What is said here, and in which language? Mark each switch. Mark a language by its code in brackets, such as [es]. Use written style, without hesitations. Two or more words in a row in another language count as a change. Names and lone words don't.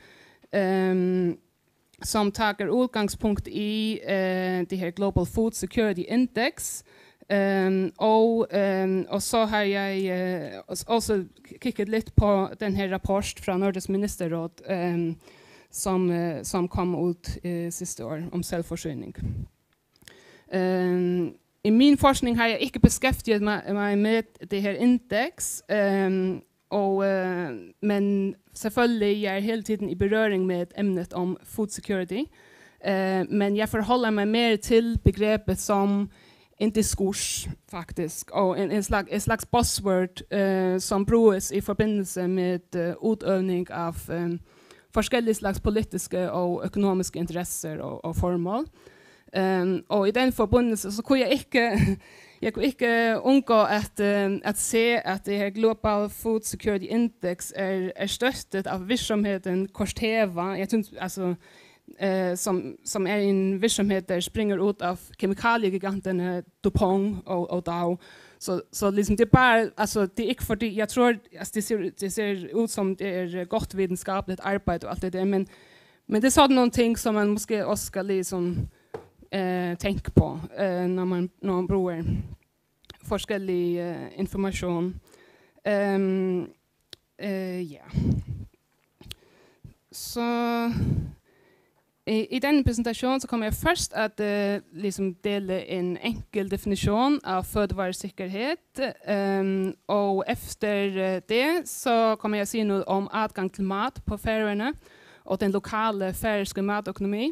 [da] som tager utgangspunkt i de her Global Food Security Index, [no] og så har jeg også kikket litt på den her rapport fra Nordisk ministerråd som kom ut siste år om selvforsyning. [da] I min forskning har jeg ikke beskæftiget mig med det her index, men selvfølgelig jeg er hele tiden i berøring med emnet om [en] food security, [da] men jeg forholder meg mer til begrebet som en diskurs faktisk, og en slags buzzword som bruges i forbindelse med utøvning av forskellige slags politiske og økonomiske interesser og formål. Og i den forbindelse så kunne jeg ikke undgå at se at det her Global Food Security Index er støttet av virksomheten Corteva, jeg synes, altså, som er en virksomhet der springer ut av kemikaliegigantene DuPont og Dow. Så liksom det er bare, altså det er ikke fordi, jeg tror altså, det ser ut som det er godt videnskapeligt arbeid og alt det der, men det er sådan nogle ting som man måske også skal liksom [sv] tänka på när [da] man bruger forskellig information. Ja. Så i den presentation så kommer jeg først at liksom dele en enkel definition av fødevaresikkerhet, og efter det så kommer jeg si noe om adgang til mat på Færøerne og den lokale færøske matøkonomi.